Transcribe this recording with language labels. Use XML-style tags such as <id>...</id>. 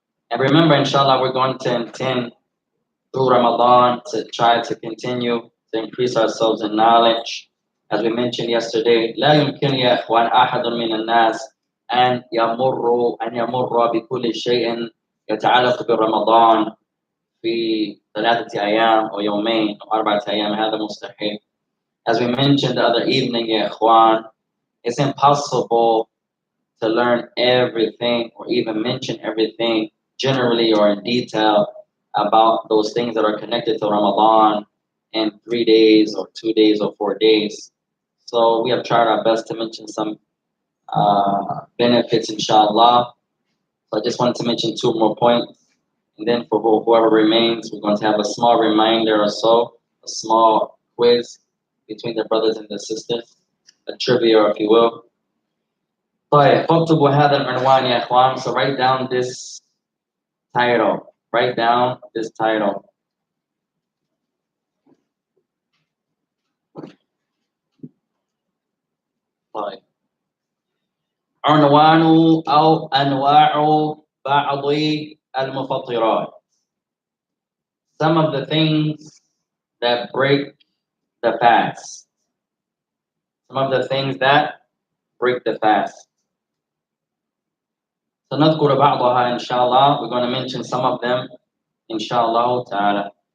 <en>And remember, inshallah, we're going to intend through Ramadan to try to continue to increase ourselves in knowledge. As we mentioned yesterday,</en> <ar>لا يمكن يا إخوان أحد من الناس أن يمر بكل شيء يتعلق برمضان في 3 أيام أو يومين أو 4 أيام. هذا مستحيل.</ar> <en>As we mentioned the other evening,</en> <ar>يا إخوان,</ar> <en>it's impossible to learn everything or even mention everything generally or in detail about those things that are connected to Ramadan in 3 days or 2 days or 4 days. So we have tried our best to mention some benefits, inshallah. So I just wanted to mention 2 more points. And then for whoever remains, we're going to have a small reminder or so, a small quiz between the brothers and the sisters, a trivia, if you will.</en> <ar>طيب فاكتبوا هذا العنوان يا إخوان.</ar> <en>So write down this title. Write down this title.</en> <ar>طيب عنوان أو أنواع بعض المفطرات.</ar> <en>Some of the things that break the fast. Some of the things that break the fast.</en> <ar>سنذكر بعضها إن شاء الله.</ar> <en>We're going to mention some of them</en> <ar>إن شاء الله تعالى.</ar>